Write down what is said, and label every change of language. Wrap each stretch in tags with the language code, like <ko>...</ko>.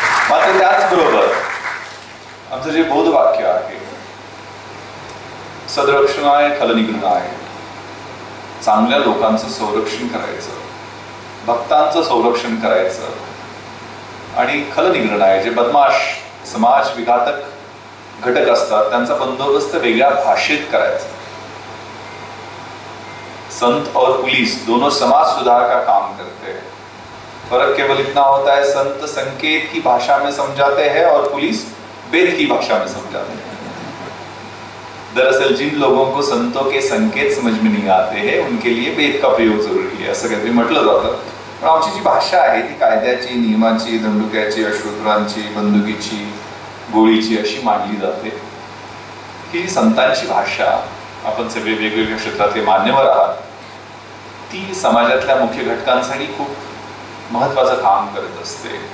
<mr>मात्र त्याचबरोबर आमचं जे बोधवाक्य आहे, सदरक्षणाय खलनिग्रहणाय, चांगल्या लोकांचं संरक्षण करायचं, भक्तांचं संरक्षण करायचं, आणि खलनिग्रहणाय जे बदमाश समाज विघातक घटक असतात त्यांचा बंदोबस्त वेगळ्या भाषेत करायचा.</mr> <hi>संत और पुलिस दोनों समाज सुधार का काम करते हैं. फर्क केवल इतना होता है, संत संकेत की भाषा में समझाते हैं और पुलिस वेद की भाषा में समझाते हैं. दरअसल जिन लोगों को संतों के संकेत समझ में नहीं आते हैं उनके लिए वेद का प्रयोग जरूरी है,</hi> <mr>असं काहीतरी म्हटलं जातं. पण आमची जी भाषा आहे ती कायद्याची, नियमाची, दंडुक्याची, अश्वत्थांची, बंदुकीची, गोळीची अशी मांडली जाते. ही संतांची भाषा, आपण सगळे वेगवेगळ्या क्षेत्रातले मान्यवर आहात, ती समाजातल्या मुख्य घटकांसाठी खूप महत्वाचं काम करत असते.</mr>